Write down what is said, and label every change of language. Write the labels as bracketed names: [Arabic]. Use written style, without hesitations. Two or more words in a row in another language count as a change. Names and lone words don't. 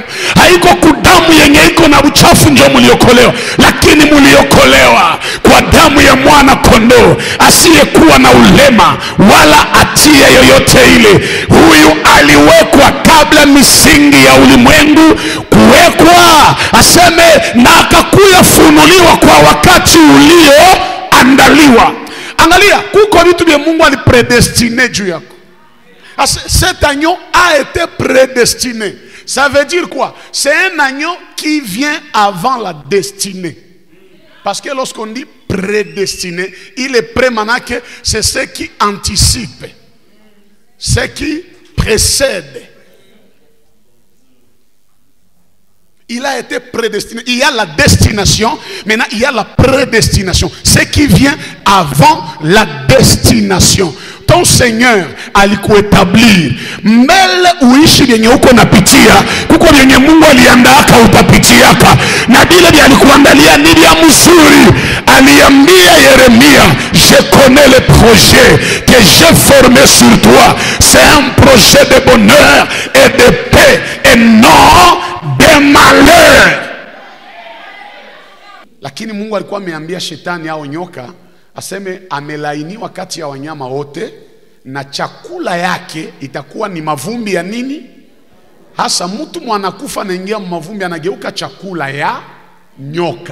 [Swahili] Haiko kudamu yenye iko na uchafu ndio mliokolewa, lakini mliokolewa kwa damu ya mwana kondoo asiyekuwa na ulema wala hatia yoyote ile. Huyu aliwekwa kabla misingi ya ulimwengu kuwekwa. Aseme na akakuya funuliwa kwa wakati ulioandaliwa. Angalia, kuko vitu vya Mungu alipredestiné juu yako. [French] Cet agneau a été prédestiné. Ça veut dire quoi? C'est un agneau qui vient avant la destinée. Parce que lorsqu'on dit prédestiné, il est prêt maintenant, que c'est ce qui anticipe, ce qui précède. Il a été prédestiné. Il y a la destination, maintenant il y a la prédestination. Ce qui vient avant la destination. Ton Seigneur [Swahili] alikuetablir mbele uishi vyenye uko napitia. Kuko vyenye Mungu aliandaka utapitiaka, na vile vya alikuandalia ni vya mzuri. Aliambia Yeremia, [French] je connais le projet que j'ai formé sur toi. C'est un projet de bonheur et de paix et non de malheur. [Swahili] Lakini Mungu alikuwa ameambia shetani au nyoka, aseme amelainiwa kati ya wanyama wote, na chakula yake itakuwa ni mavumbi ya nini? Hasa mtu mwanakufa anaingia mavumbi, anageuka chakula ya nyoka.